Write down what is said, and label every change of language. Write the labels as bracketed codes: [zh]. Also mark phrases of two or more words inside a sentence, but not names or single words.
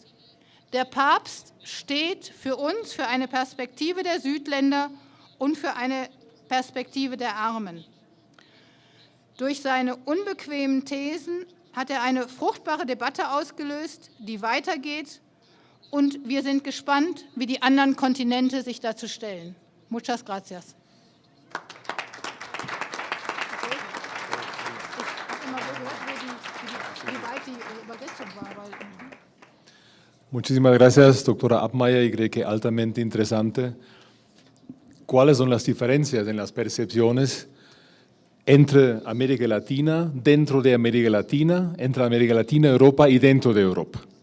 [de] Der Papst steht für uns für eine Perspektive der Südländer und für eine Perspektive der Armen. Durch seine unbequemen Thesen hat er eine fruchtbare Debatte ausgelöst, die weitergeht, und wir sind gespannt, wie die anderen Kontinente sich dazu stellen. [es] Muchas gracias. Muchísimas gracias, doctora Abmeier, y creo que altamente interesante. ¿Cuáles son las diferencias en las percepciones entre América Latina, dentro de América Latina, entre América Latina, Europa y dentro de Europa?